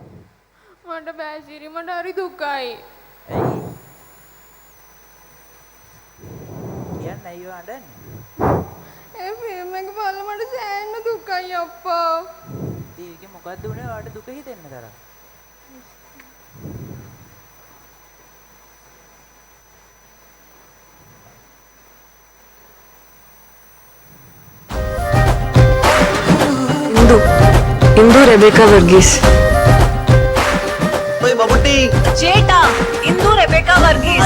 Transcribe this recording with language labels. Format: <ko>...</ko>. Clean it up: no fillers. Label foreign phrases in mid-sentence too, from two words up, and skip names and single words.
<si>මට බෑ සිරි මට හරි දුකයි. ඇයි? කියන්න ඇයි ඔයා අඬන්නේ? ඒ ෆිල්ම් එක බලලා මට සෑහෙන දුකයි අප්පා. ඉතින් ඒකේ මොකද්ද උනේ ඔයාට දුක හිතෙන්න තරම්? Indu Rebecca Verghese. Oi, Mamutti! Cheta, Indu Rebecca Verghese.</si>